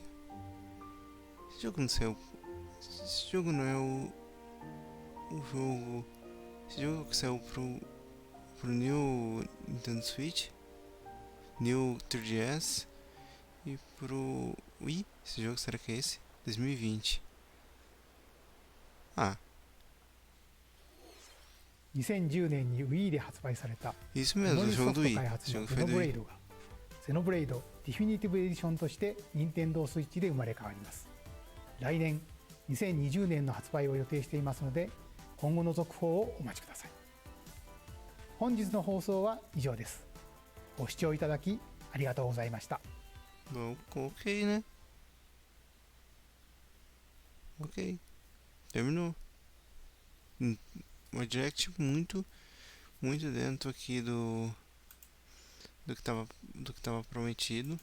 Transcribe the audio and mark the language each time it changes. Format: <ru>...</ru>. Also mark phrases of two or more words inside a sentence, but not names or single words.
<pt>Esse jogo não saiu. Esse jogo não é o jogo. Esse jogo que saiu pro New Nintendo Switch, New 3DS e pro Wii. Esse jogo, será que é esse? 2020. Ah,</pt> <ja>2010年に Wii で発売された</ja> <pt>isso</pt> <ja>モ</ja> <pt>mesmo,</pt> <ja>ニ</ja> <pt>o</pt> <ja>ソ</ja> <pt>jogo</pt> <ja>フ</ja> <pt>do</pt> <ja>ト</ja> <pt>Wii.</pt> <ja>開発</ja> <pt>Esse</pt> <ja>の</ja> <pt>jogo</pt> <ja>ゼ</ja> <pt>foi</pt> <ja>ノ</ja> <pt>do</pt> <ja>ブレ</ja> <pt>Wii.</pt> <ja>イドがゼノブレイドディフィニティブエディションとして任天堂スイッチで生まれ変わります。来年2020年の発売を予定していますので、今後の続報をお待ちください。本日の放送は以上です。ご視聴いただきありがとうございました。</ja> <pt>Bom, ok, né? Ok. Terminou. Uma direct muito dentro aqui do que tava prometido.</pt>